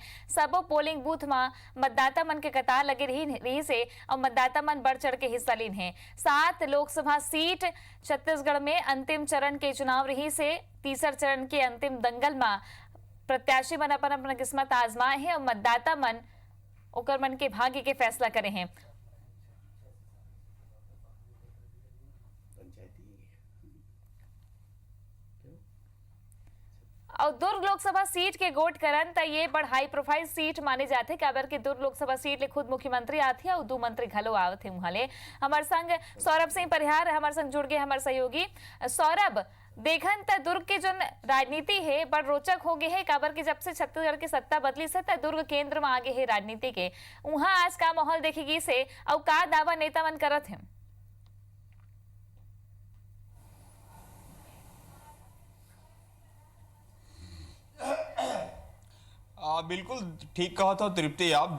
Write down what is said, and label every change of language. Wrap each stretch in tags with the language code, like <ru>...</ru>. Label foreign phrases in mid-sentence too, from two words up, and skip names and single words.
<hne>सबो</hne> <en>polling booth</en> <hne>में मतदाता मन के कतार लगे रही से और मतदाता मन बढ़ चढ़ के हिस्सा लीन है। 7 लोकसभा सीट छत्तीसगढ़ में अंतिम चरण के चुनाव रही से तीसरा चरण के अंतिम दंगल में प्रत्याशी मन अपन अपना किस्मत आजमाए हैं और मतदाता मन ओकर मन के भाग्य के फैसला करे हैं। और दुर्ग लोकसभा सीट के गोट करन त ये बड़</hne> <en>high profile</en> <hne>सीट माने जाते काबर के दुर्ग लोकसभा सीट ले खुद मुख्यमंत्री आथे और 2 मंत्री घलो आवथे। उहाले हमार संग सौरभ सिंह परिहार हमार संग जुड़ गए हमार सहयोगी। सौरभ, देखन त दुर्ग के जो राजनीति है बड़ रोचक हो गए है काबर के जब से छत्तीसगढ़ की सत्ता बदली से त दुर्ग केंद्र में आगे है राजनीति के। वहां आज का माहौल देखेगी से और का दावा नेता मन करत है। बिल्कुल ठीक कहा था तृप्ति आप।</hne>